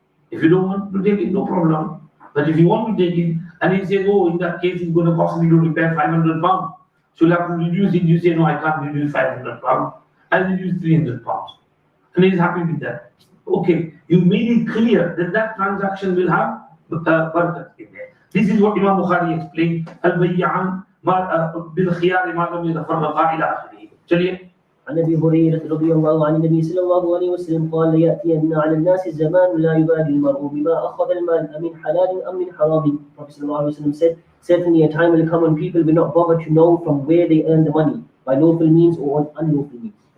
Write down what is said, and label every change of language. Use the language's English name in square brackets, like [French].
[English] If you don't want to take it, no problem. But if you want to take it and he says, oh, in that case it's going to cost me to repair 500 pounds, so you'll have to reduce it. You say, no, I can't reduce 500 pounds. I'll reduce 300 pounds. And he's happy with that. Okay, you made it clear that that transaction will have barakat in there. This is what Imam Bukhari explained. [Arabic] Al-Bayyan bil-khiyar ma lam yatafarraqa ila akhirih. [Hindi] Chaliye. [Arabic] عن ابي هريره رضي الله عن النبي صلى الله عليه وسلم قال لياتين على الناس زمان لا يبالي المرء بما اخذ المال امن حلال ام من حرام. [English] Prophet صلى الله عليه وسلم said, certainly a time will come when people will not bother to know from where they earn the money, by lawful means or unlawful means.